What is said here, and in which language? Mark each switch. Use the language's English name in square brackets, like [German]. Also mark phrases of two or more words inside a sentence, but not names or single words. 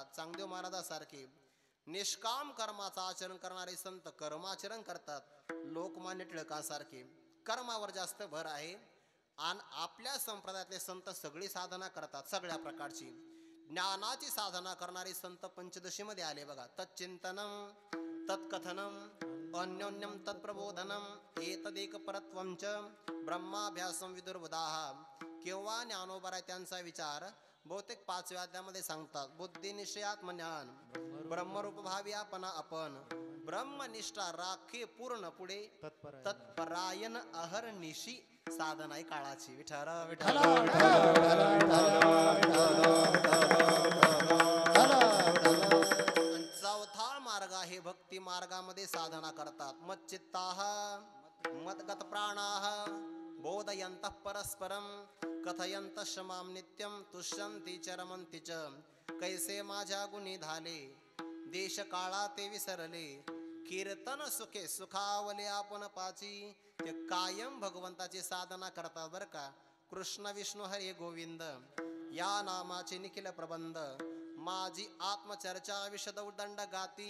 [Marathi] चांगदेव महाराजासारखे निष्काम कर्माचं आचरण करणारे संत कर्माचरण करतात. लोकमान्य टिळकांसारखे कर्मावर जास्त भर आहे. आणि आपल्या संप्रदायातले संत सगळी साधना करतात, सगळ्या प्रकारची. ज्ञानाची साधना करणारे संत पंचदशीमध्ये आले बघा. [Sanskrit] तच्चिंतनम तत्कथनम अन्योन्यम तत्प्रबोधनम एतदेक परत्वं च ब्रह्माभ्यासम विदुर्बुधाः. [Marathi] केव्हा ज्ञानोबा आहे त्यांचा विचार बहुतेक 5व्या अध्यायामध्ये सांगतात. बुद्धी निश्चयात्मज्ञान, ब्रह्मरूप भावी आपण, ब्रह्मनिष्ठा राखे पूर्ण पुढे, तत्परायण अहर्निशी साधना आहे काळाची. विठ्ठल विठ्ठल. चौथा मार्ग आहे भक्ती मार्गामध्ये साधना करतात. [Sanskrit] मच्चित्ताः मद्गत प्राणाः बोधयन्तः परस्परं कथयन्तः मां नित्यं तुष्यन्ति च रमन्ति च [Marathi] कैसे माझ्या गुणी झाले देश काळा ते विसरले कीर्तन सुखे सुखावले आपण पाची ते कायम भगवंताची साधना करतात बर का. कृष्ण विष्णू हरे गोविंद या नामाचे निखिल प्रबंध माझी आत्मचर्चा विशद उदंड गाती.